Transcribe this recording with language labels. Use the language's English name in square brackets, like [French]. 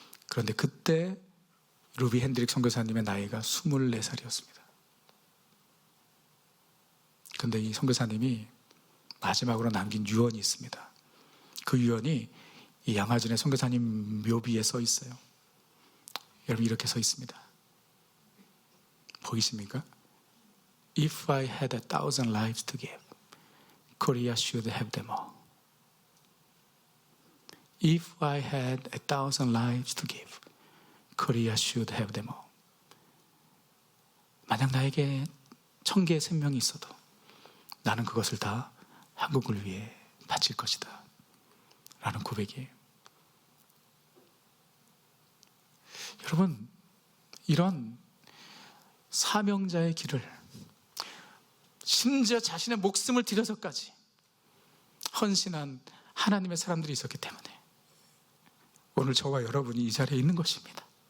[Korean] 그런데 그때 루비 핸드릭 선교사님의 나이가 24살이었습니다. 그런데 이 선교사님이 마지막으로 남긴 유언이 있습니다. 그 유언이 이 양화진의 선교사님 묘비에 써 있어요. 여러분, 이렇게 써 있습니다. 보이십니까? [English] If I had 1,000 lives to give, Korea should have them all. If I had 1,000 lives to give, Korea should have them all. [Korean] 만약 나에게 1000개의 생명이 있어도 나는 그것을 다 한국을 위해 바칠 것이다 라는 고백이에요. 여러분, 이런 사명자의 길을 심지어 자신의 목숨을 들여서까지 헌신한 하나님의 사람들이 있었기 때문에 오늘 저와 여러분이 이 자리에 있는 것입니다.